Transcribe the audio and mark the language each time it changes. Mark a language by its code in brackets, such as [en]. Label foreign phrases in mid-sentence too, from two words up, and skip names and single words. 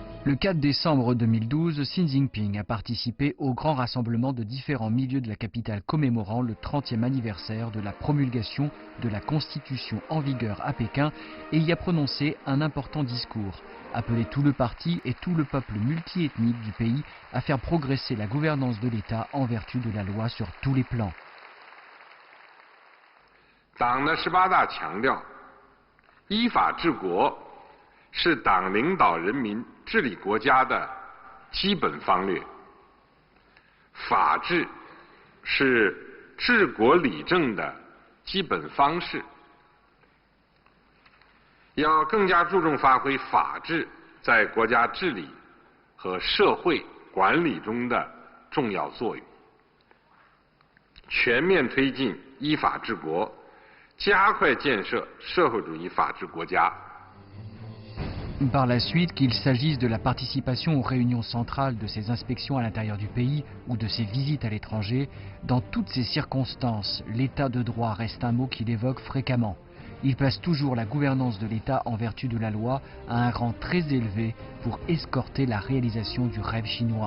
[fr] Le 4 décembre 2012, Xi Jinping a participé au grand rassemblement de différents milieux de la capitale commémorant le 30e anniversaire de la promulgation de la Constitution en vigueur à Pékin et y a prononcé un important discours, appelé tout le parti et tout le peuple multiethnique du pays à faire progresser la gouvernance de l'État en vertu de la loi sur tous les plans. [zh] 党的18大强调，依法治国是党领导人民治理国家的基本方略，法治是治国理政的基本方式。要更加注重发挥法治在国家治理和社会管理中的重要作用，全面推进依法治国，加快建设社会主义法治国家。 [fr] Par la suite, qu'il s'agisse de la participation aux réunions centrales de ses inspections à l'intérieur du pays ou de ses visites à l'étranger, dans toutes ces circonstances, l'état de droit reste un mot qu'il évoque fréquemment. Il place toujours la gouvernance de l'État en vertu de la loi à un rang très élevé pour escorter la réalisation du rêve chinois.